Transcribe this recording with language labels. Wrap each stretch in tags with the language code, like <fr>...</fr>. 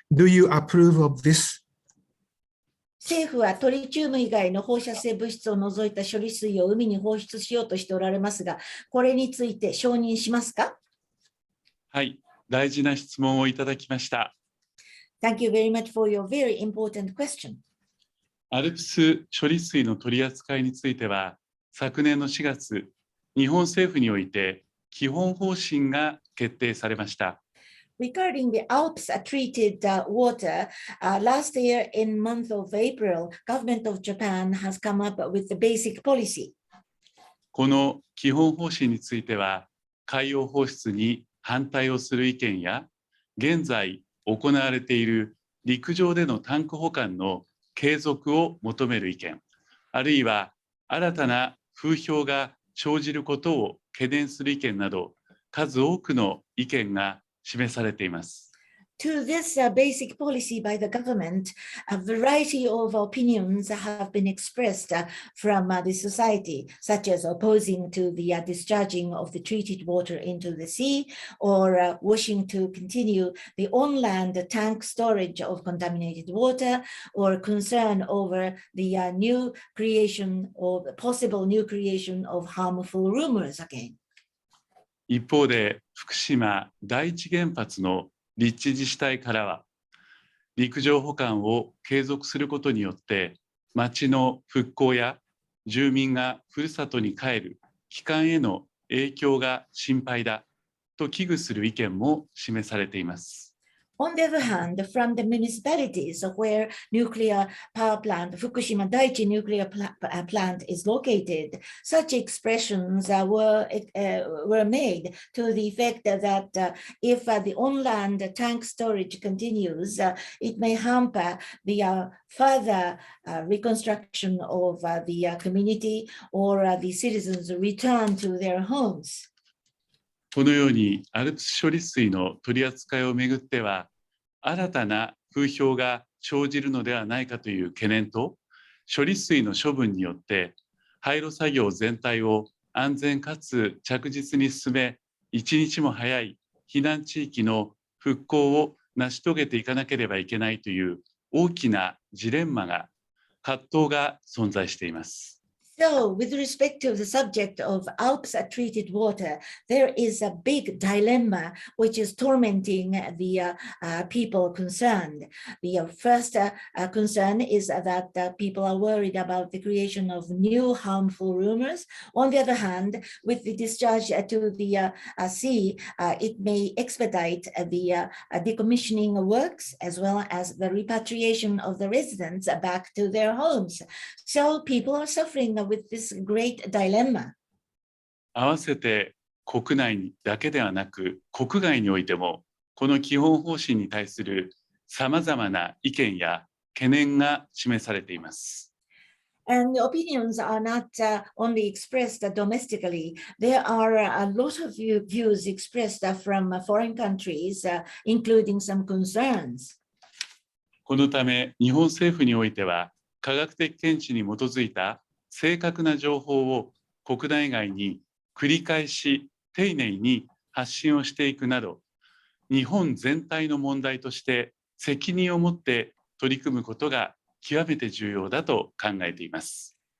<en>Do you approve of this?</en> <ja>政府はトリチウム以外の放射性物質を除いた処理水を海に放出しようとしておられますが、これについて承認しますか？はい、大事な質問をいただきました。</ja> <en>Thank you very much for your very important question.</en> <ja>アルプス処理水の取り扱いについては、昨年の4月、日本政府において基本方針が決定されました。</ja> <en>Regarding the Alps treated water, last year in month of April, government of Japan has come up with the basic policy.</en> <ja>この基本方針については、海洋放出に反対をする意見や、現在行われている陸上でのタンク保管の継続を求める意見、あるいは新たな風評が生じることを懸念する意見など、数多くの意見が示されています。</ja> <en>To this basic policy by the government, a variety of opinions have been expressed from the society, such as opposing to the discharging of the treated water into the sea, or wishing to continue the on-land tank storage of contaminated water, or concern over the new creation or possible new creation of harmful rumors again.</en> <ja>一方で、福島第一原発の立地自治体からは、陸上保管を継続することによって町の復興や住民がふるさとに帰る帰還への影響が心配だと危惧する意見も示されています。</ja> <en>On the other hand, from the municipalities where nuclear power plant, Fukushima Daiichi nuclear plant is located, such expressions were made to the effect that if the on-land tank storage continues, it may hamper the further reconstruction of the community or the citizens' return to their homes.</en> <ja>このようにアルプス処理水の取り扱いをめぐっては、新たな風評が生じるのではないかという懸念と、処理水の処分によって廃炉作業全体を安全かつ着実に進め、一日も早い避難地域の復興を成し遂げていかなければいけないという大きなジレンマが、葛藤が存在しています。</ja> <en>So, with respect to the subject of Alps treated water, there is a big dilemma which is tormenting the people concerned. The first concern is that people are worried about the creation of new harmful rumors. On the other hand, with the discharge to the sea, it may expedite the decommissioning works as well as the repatriation of the residents back to their homes. So, people are suffering with this great dilemma.</en> <ja>合わせて国内だけではなく国外においてもこの基本方針に対するさまざまな意見や懸念が示されています。</ja> <en>And the opinions are not only expressed domestically. There are a lot of views expressed from foreign countries, including some concerns.</en> <ja>このため日本政府においては科学的見地に基づいた正確な情報を国内外に繰り返し丁寧に発信をしていくなど、日本全体の問題として責任を持って取り組むことが極めて重要だと考えています。</ja>